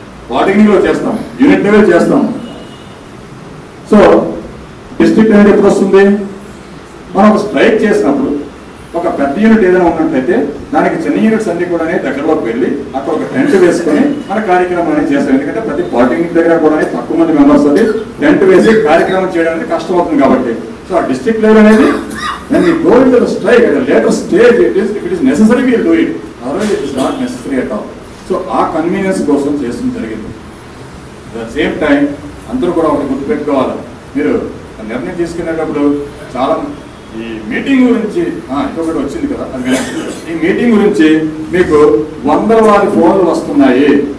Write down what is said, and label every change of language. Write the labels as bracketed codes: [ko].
[te] Polytechnic లో చేస్తాం, unit level చేస్తాం. సో డిస్ట్రిక్ట్ లెవెల్ ఎప్పుడు వస్తుంది? మనం ఒక స్ట్రైక్ చేసినప్పుడు ఒక పెద్ద యూనిట్ ఏదైనా ఉన్నట్లయితే దానికి చిన్న యూనిట్స్ అన్ని కూడా దగ్గరలోకి వెళ్ళి అక్కడ ఒక టెంట్ వేసుకొని మన కార్యక్రమం అనేది చేస్తాం. ఎందుకంటే ప్రతి పాలిటెక్నిక్ దగ్గర కూడా తక్కువ మంది మెంబర్స్ అది టెంట్ వేసి కార్యక్రమం చేయడానికి కష్టం అవుతుంది కాబట్టి. సో ఆ డిస్ట్రిక్ట్ లెవెల్ అనేది [en] when we go into the strike at a later stage, if it is necessary, we will do it. Otherwise, it is not necessary at all. [te] So ఆ కన్వీనియన్స్ కోసం చేస్తుంది జరిగింది. [en] at the same time [te] అందరూ కూడా ఒకటి గుర్తుపెట్టుకోవాలి. మీరు నిర్ణయం తీసుకునేటప్పుడు చాలా ఈ మీటింగ్ గురించి ఇంకొకటి వచ్చింది కదా, అది ఈ మీటింగ్ గురించి మీకు 100 ఫోన్లు వస్తున్నాయి.